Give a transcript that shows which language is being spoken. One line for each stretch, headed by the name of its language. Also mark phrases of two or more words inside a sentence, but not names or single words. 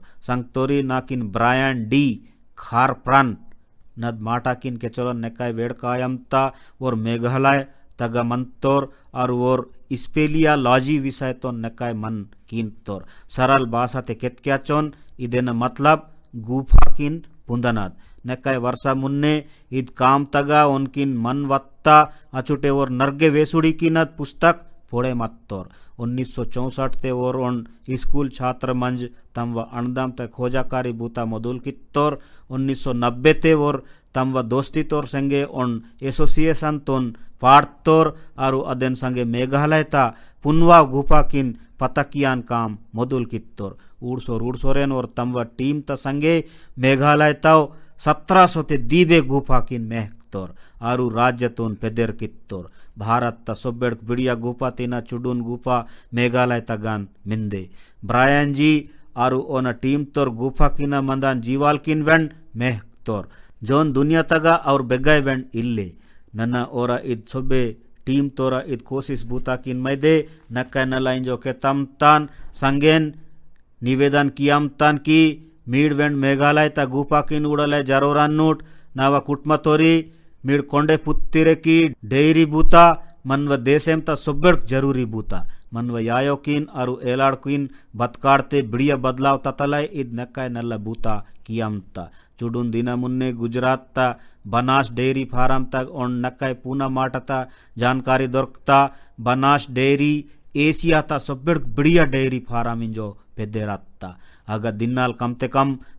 Gondi: संगतोरी नाकिन ब्रायन डी खारप्रन नद माटाकिन के चलो नेकाय वेड़ कायमता और मेघालय तगा मंतोर और स्पेलिया लॉजी विषय तो नेकाय मन किंतोर सरल भाषा ते केत चोन इदेन मतलब गुफा किन पुंदनाद नेकाय वर्षा मुन्ने इद काम तगा उनकिन मन वत्ता अचुटे और नरगे वेसुड़ी की नद पुस्तक पोड़े मत्तोर 1964 ते और उन स्कूल छात्र मंज तम व अणदम तक खोजाकारी बूता मदुल कित्तोर 1990 ते और तम व दोस्ती तोर संगे उन एसोसिएशन तोन पाड़तोर आरु अदेन संगे मेघालय ता पुनवा गुफा किन पतकियान काम मदुल कित्तोर उड़सोरेन और तम व टीम ता संगे मेघालय ताव 1700 ते दीबे गुफा किन मेहक मत्तोर आरु राज्यतून पेदेर कित्तोर भारत ता सोब्बेड बिड़िया गुफा तीना चुडून गुफा मेघालय तगान मिंदे ब्रायन जी आरु ओना टीम तोर गुफा किना मंदान जीवाल किन वेंड मेह तोर जोन दुनिया तगा और बेगाय वेंड इल्ले नन्ना ओरा इद सोबे टीम तोरा इद कोशिश बूता किन मैदे नक्का नलाइन जो के तमतान संगेन निवेदन कियामतान की मीड वेंड मेघालय ता गुफा किन उड़ले जरोरान नूट नावा कुटमा तोरी मीड कोंडे पुत्तिरे की डेयरी बूता मनव देशेम ता सुब्बड़ जरूरी बूता मनव यायो किन आरु एलाड़ किन बतकाड़ते बिड़िया बदलाव ततलय इद नक्का नल्ला बूता कियामता चुडून दिना मुन्ने गुजरात ता बनास डेयरी फार्म तक और नक्काय पूना माटता जानकारी दొరకता बनास डेयरी एशिया ता सब्बड़ बढ़िया डेयरी फार्म इंजो पेदेराता आगा दिनाल कम ते कम